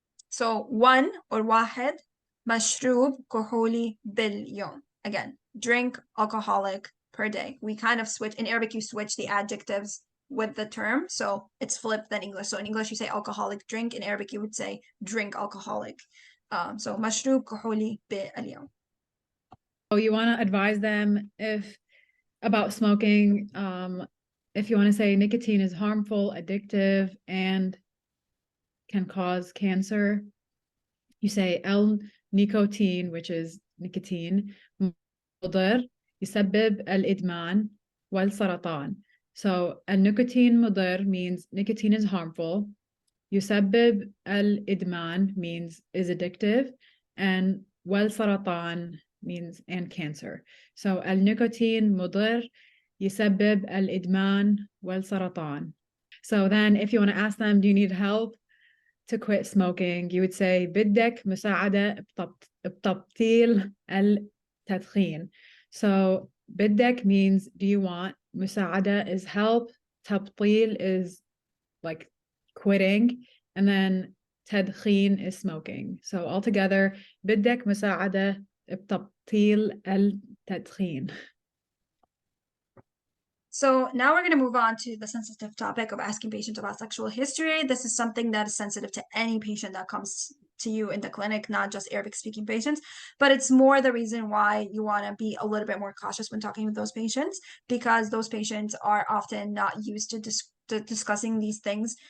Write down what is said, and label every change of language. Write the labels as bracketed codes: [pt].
[ar] So 1 or wahed mashrub kohuli bilyawm. [en] Again, drink alcoholic per day. We kind of switch in Arabic, you switch the adjectives with the term, so it's flipped than English. So in English you say alcoholic drink, in Arabic you would say drink alcoholic. [ar] So مشروب كحولي باليوم. [en] Oh, you want to advise them about smoking. If you want to say nicotine is harmful, addictive, and can cause cancer, you say nicotine, which is nicotine, [ar] مضر يسبب الإدمان والسرطان. [en] So nicotine [ar] مضر [en] means nicotine is harmful. [ar] يسبب الإدمان [en] means is addictive, and [ar] والسرطان [en] means and cancer. [ar] So النيكوتين مضر يسبب الإدمان والسرطان. [en] So then if you want to ask them, do you need help to quit smoking? You would say [ar] بدك مساعدة بتبطيل التدخين. [en] So [ar] بدك [en] means do you want, [ar] مساعدة [en] is help, [ar] تبطيل [en] is like quitting, and then [ar] تدخين [en] is smoking. So altogether [ar] بدك مساعدة بتبطيل التدخين. [en] So now we're going to move on to the sensitive topic of asking patients about sexual history. This is something that is sensitive to any patient that comes to you in the clinic, not just Arabic speaking patients, but it's more the reason why you want to be a little bit more cautious when talking with those patients, because those patients are often not used to discussing these things.